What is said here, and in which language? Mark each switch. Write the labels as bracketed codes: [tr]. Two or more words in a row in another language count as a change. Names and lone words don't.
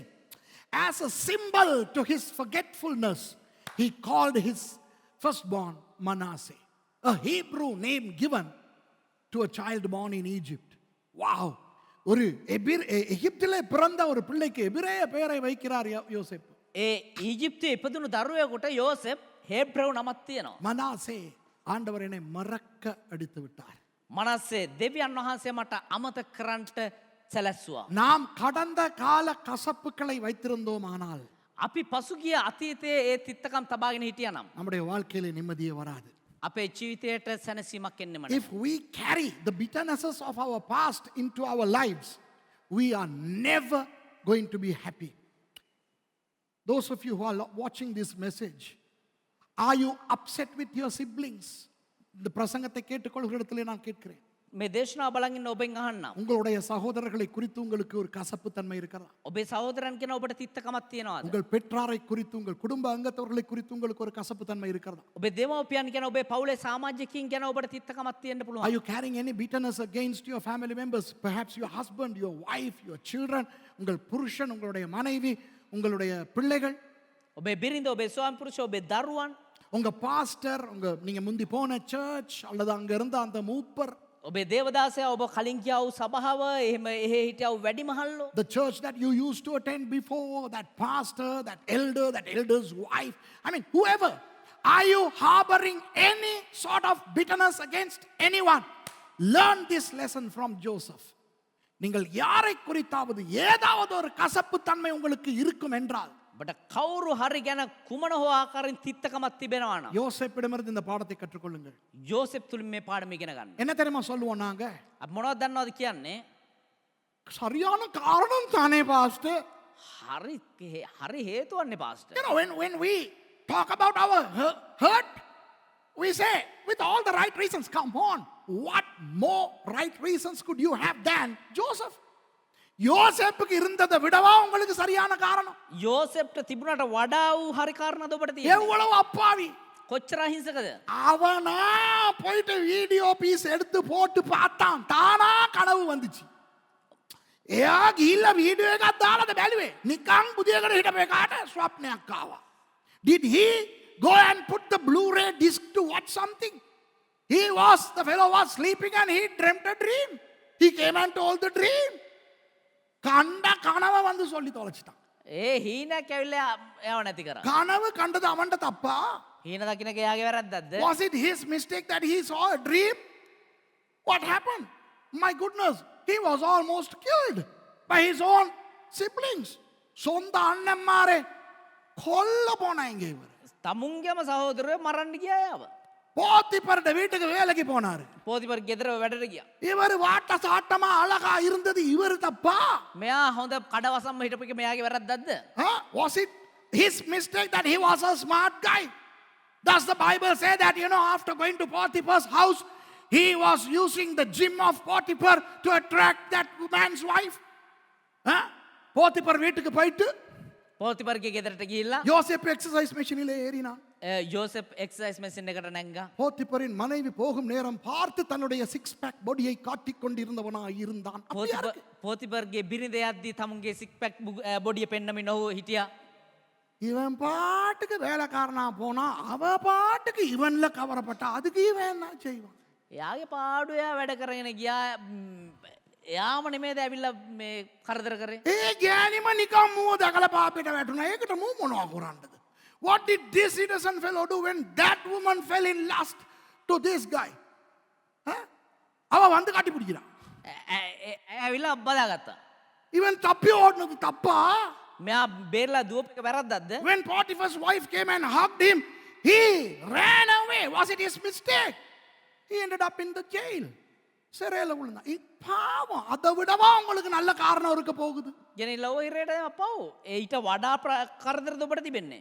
[en] As a symbol to his forgetfulness, he called his firstborn Manasseh, a Hebrew name given to a child born in Egypt. Wow! [ta] ஒரு எகிப்திலே பிறந்த ஒரு பிள்ளைக்கு எபிரேய பெயரை வைக்கிறார் யோசேப். [si] ඒ ඊජිප්තුවේ ඉපදුණු දරුවෙකුට යෝසෙප් හේබ්‍රව් නමක් තියෙනවා. [ta] மனாசே, ஆண்டவர் என்னை மறக்க அடித்து விட்டார். [si] මනස්සේ දෙවියන් වහන්සේ මට අමතක කරන්නට සැලැස්සුවා. [ta] நாம் கடந்த கால கசப்புகளை வைத்திருந்தோமானால் [si] අපි පසුගිය අතීතයේ ඒ තිත්තකම් තබාගෙන හිටියනම් [ta] நம்முடைய வாழ்க்கையிலே நிம்மதியே வராது. [si] අපේ ජීවිතයට සැනසීමක් එන්නෙම නැහැ. [en] If we carry the bitternesses of our past into our lives, we are never going to be happy. Those of you who are watching this message, are you upset with your siblings? [ta] இந்த பிரசங்கத்தை கேட்டுக்கொள்கிற இடத்திலே நான் கேட்கிறேன். [si] මේ දේශනාව බලන් ඉන්න ඔබෙන් අහන්නම්. [ta] உங்களுடைய சகோதரர்களை குறித்து உங்களுக்கு ஒரு கசப்பு தன்மை இருக்கிறதா? [si] ඔබේ සහෝදරයන් කියන ඔබට තිත්තකමක් තියෙනවද? [ta] உங்கள் பெற்றாரை குறித்து, உங்கள் குடும்ப அங்கத்தவர்களை குறித்து உங்களுக்கு ஒரு கசப்பு தன்மை இருக்கிறதா? [si] ඔබේ දෙමව්පියන් කියන ඔබේ පවුලේ සමාජිකයින් ගැන ඔබට තිත්තකමක් තියෙන්න [en] Are [si] පුළුවන්. [en] you carrying any bitterness against your family members? Perhaps your husband, your wife, your children, [ta] உங்கள் புருஷன், உங்களுடைய மனைவி, உங்களுடைய பிள்ளைகள், [si] ඔබේ බිරිඳ, ඔබේ ස්වාමි පුරුෂ, ඔබේ දරුවන්, [ta] உங்க பாஸ்டர், நீங்க முந்தி போன சர்ச் அல்லது அங்க இருந்த அந்த மூப்பர், [si] ඔබේ දේවදාසයා, ඔබ කලින් ගියා වූ සභාව, එහෙම එහෙ හිටියා වූ වැඩිමහල්ලෝ, [en] the church that you used to attend before, that pastor, that elder's wife, I mean whoever. Are you harboring any sort of bitterness against anyone? Learn this lesson from Joseph. [ta] நீங்கள் யாரை குறித்தாவது ஏதாவது ஒரு கசப்பு தன்மை உங்களுக்கு இருக்கும் என்றால் [si] ඔබට කවුරු හරි ගැන කුමන හෝ ආකාරයෙන් තිත්තකමක් තිබෙනවා නම් [ta] யோசேப்பிடமிருந்து இந்த பாடத்தை கற்றுக்கொள்ளுங்கள். [si] යෝසෙප් තුලින් මේ පාඩම ඉගෙන ගන්න. [ta] என்ன தெரியுமா சொல்லுவோம் நாங்க? [si] අපි මොනවද දන්නවද කියන්නේ? [ta] சரியான காரணம் தானே பாஸ்டர். [si] හරි හරි හේතුවන්නේ පාස්ටර්. [en] You know, when we talk about our hurt, we say with all the right reasons. Come on, what more right reasons could you have than Joseph? [ta] யோசேப்புக்கு இருந்ததை விடவா உங்களுக்கு சரியான காரணம்? [si] යෝසෙප්ට තිබුණාට වඩා වූ හරි කාරණාද ඔබට තියෙන්නේ? [ta] எவ்வளவு அப்பாவி! [si] කොච්චර අහිංසකද? [ta] அவனா போயிட்டு [en] video piece [ta] எடுத்து போட்டு பார்த்தான், தானா கனவு வந்துச்சு. [si] එයා ගිහිල්ලා වීඩියෝ එකක් දාලා බැලුවේ. නිකන් බුදියකට හිටපු එකාට ස්වප්නයක් ආවා. [en] Did he go and put the Blu-ray disc to watch something? The fellow was sleeping and he dreamt a dream. He came and told the dream. [ta] கண்ட கனவ வந்து சொல்லி தொலைச்சிட்டான். [si] ඒ හීනක් ඇවිල්ලා එයාව නැති කරා. [ta] கனவு கண்டது அவன்ட தப்பா? [si] හීන දකින්න එක එයාගේ වැරද්දක්ද? [en] Was it his mistake that he saw a dream? What happened? My goodness, he was almost killed by his own siblings. [ta] சொந்த அண்ணன்மாரே கொல்ல போனாங்க இவர். [si] තමුන්ගේම සහෝදරයෝ මරන්න ගියා යාව. [ta] போத்திபருடைய வீட்டுக்கு வேலைக்கு போனாரு. [si] පෝතිපර ගෙදර වැඩට ගියා. [ta] இவர் வாட்ட சாட்டமா அழகா இருந்தது இவர் தப்பா? [si] මෙයා හොඳ කඩවසම්ම හිටපු එක මෙයාගේ වැරද්දක්ද? [en] Was it his mistake that he was a smart guy? Does the Bible say that, after going to Potiphar's house, he was using the gym of Potiphar to attract that man's wife? [ta] போத்திபர் வீட்டுக்கு போயிட்டு [si] පෝතිපරගේ ගෙදරට ගිහිල්ලා [ta] யோசேப்பு [en] exercise machine [ta] ஏறினான். [si] යෝසෙප් [en] exercise machine [si] එකට නැංගා. [ta] போத்திபரின் மனைவி போகும் நேரம் பார்த்து தன்னுடைய [en] six pack body [ta] காட்டிக் கொண்டிருந்தவனாய் இருந்தான். [si] පෝතිපර්ගේ බිරිඳ යද්දී තමුන්ගේ [en] six-pack body [si] පෙන්නමින් ඔහු හිටියා. [ta] இவன் பாட்டுக்கு வேலைக்காரனா போனா அவ பாட்டுக்கு இவன்ல கவரப்பட்டா அதுக்கு இவன் என்ன செய்வான்? [si] එයාගේ පාඩුවයා වැඩ කරගෙන ගියා. එයාම නෙමේද ඇවිල්ලා මේ කරදර කරේ. ඒ ගෑනිම නිකම් මූව දැකලා පාපෙට වැටුණා. ඒකට මූ මොනවා කරන්නද? [en] What did this innocent fellow do when that woman fell in lust to this guy? [ta] அவ வந்து காட்டி பிடிக்கிறான். [si] ඇවිල්ලා බදාගත්තා. [ta] இவன் தப்பி ஓடுனது தப்பா? [si] මෙයා බේරලා දුවපු එක වැරද්දක්ද? [en] When Potiphar's wife came and hugged him, he ran away. Was it his mistake? He ended up in the jail. [ta] சிறையில் விழுந்தான். பாவம், அதை விடவா உங்களுக்கு நல்ல காரணம் இருக்க போகுது? [si] ගෙනිල්ලා ඔය ඉරේට පව්. ඊට වඩා කරදරද ඔබට තිබෙන්නේ.